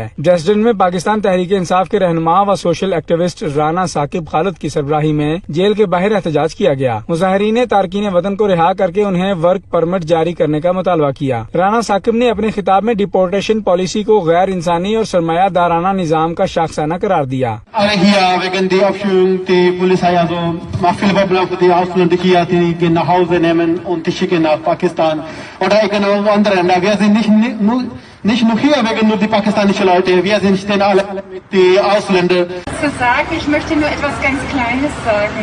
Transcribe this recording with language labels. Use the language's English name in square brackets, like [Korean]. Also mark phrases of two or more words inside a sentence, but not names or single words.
[Urdu] ڈریسڈن میں پاکستان تحریک انصاف کے رہنما و [English] social activist [Urdu] رانا ثاقب خالد کی سربراہی میں جیل کے باہر احتجاج کیا گیا. مظاہرین نے تارکین وطن کو رہا کرکے انہیں [English] work permit [Urdu] جاری کرنے کا مطالبہ کیا. رانا ثاقب نے اپنے خطاب میں [English] deportation policy [Urdu] کو غیر انسانی اور سرمایہ دارانہ نظام کا شاخسانہ قرار دیا. [German] Schicken nach Pakistan oder irgendwo anderen. Wir sind nicht nur hier wegen nur die pakistanische Leute, wir sind denn alle die Ausländer. Zu sagen, ich möchte nur etwas ganz Kleines sagen.